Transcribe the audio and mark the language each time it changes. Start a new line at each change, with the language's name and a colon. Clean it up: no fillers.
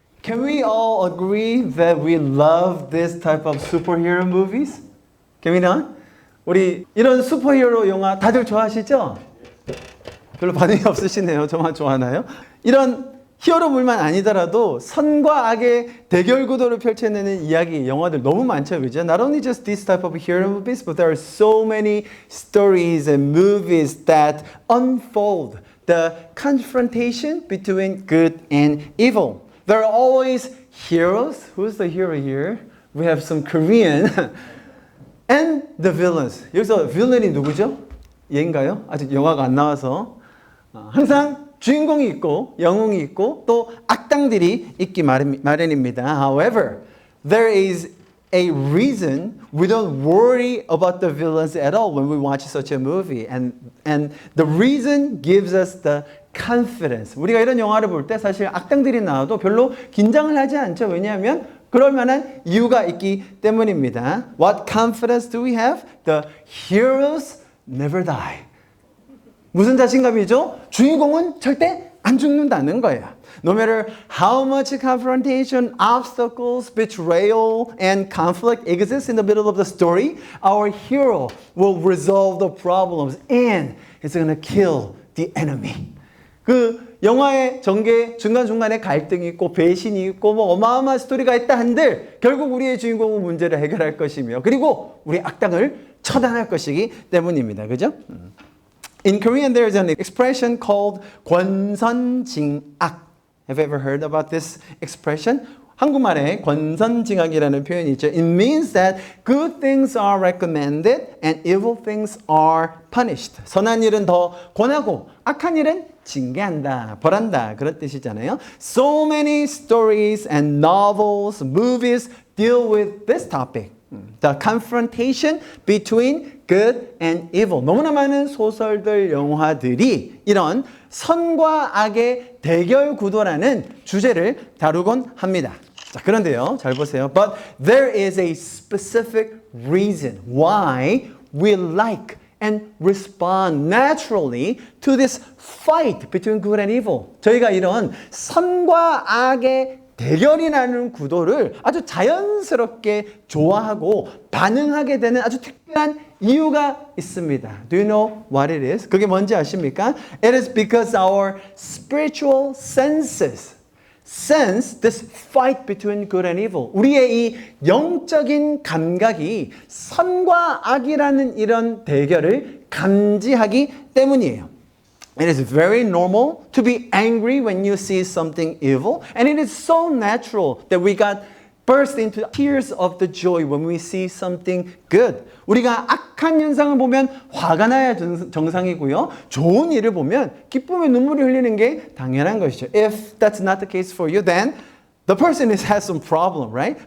English: Can we all agree that we love this type of superhero movies? Can we not?
Korean: 우리 이런 슈퍼히어로 영화 다들 좋아하시죠? 별로 반응이 없으시네요. 저만 좋아하나요? 이런 히어로물만 아니더라도 선과 악의 대결 구도를 펼쳐내는 이야기, 영화들 너무 많죠, 그죠?
English: Not only just this type of hero movies, but there are so many stories and movies that unfold the confrontation between good and evil. There are always heroes. Who's the hero here? We have some Korean. And the villains.
Korean: 여기서 villain이 누구죠? 얘인가요? 아직 영화가 안 나와서. 항상 주인공이 있고 영웅이 있고 또 악당들이 있기 마련입니다.
English: However, there is a reason we don't worry about the villains at all when we watch such a movie. And the reason gives us the confidence.
Korean: 우리가 이런 영화를 볼 때 사실 악당들이 나와도 별로 긴장을 하지 않죠. 왜냐하면 그럴 만한 이유가 있기 때문입니다.
English: What confidence do we have? The heroes never die.
Korean: 무슨 자신감이죠? 주인공은 절대 안 죽는다는 거예요.
English: No matter how much confrontation, obstacles, betrayal, and conflict exists in the middle of the story, our hero will resolve the problems and is going to kill the enemy.
Korean: 그 영화의 전개 중간중간에 갈등이 있고 배신이 있고 뭐 어마어마한 스토리가 있다 한들 결국 우리의 주인공은 문제를 해결할 것이며 그리고 우리 악당을 처단할 것이기 때문입니다. 그죠?
English: In Korean there is an expression called 권선징악. Have you ever heard about this expression?
Korean: 한국말에 권선징악이라는 표현이 있죠.
English: It means that good things are recommended and evil things are punished.
Korean: 선한 일은 더 권하고 악한 일은 징계한다, 벌한다 그런 뜻이잖아요.
English: So many stories and novels, movies deal with this topic. The confrontation between good and evil.
Korean: 너무나 많은 소설들, 영화들이 이런 선과 악의 대결 구도라는 주제를 다루곤 합니다. 자, 그런데요, 잘 보세요.
English: But there is a specific reason why we like and respond naturally to this fight between good and evil.
Korean: 저희가 이런 선과 악의 대결이 나는 구도를 아주 자연스럽게 좋아하고 반응하게 되는 아주 특별한 이유가 있습니다.
English: Do you know what it is?
Korean: 그게 뭔지 아십니까?
English: It is because our spiritual senses sense this fight between good and evil.
Korean: 우리의 이 영적인 감각이 선과 악이라는 이런 대결을 감지하기 때문이에요.
English: It is very normal to be angry when you see something evil, and it is so natural that we got burst into tears of the joy when we see something good.
Korean: 우리가 악한 현상을 보면 화가 나야 정상이고요. 좋은 일을 보면 기쁨의 눈물을 흘리는 게 당연한 것이죠.
English: If that's not the case for you, then the person has some problem, right?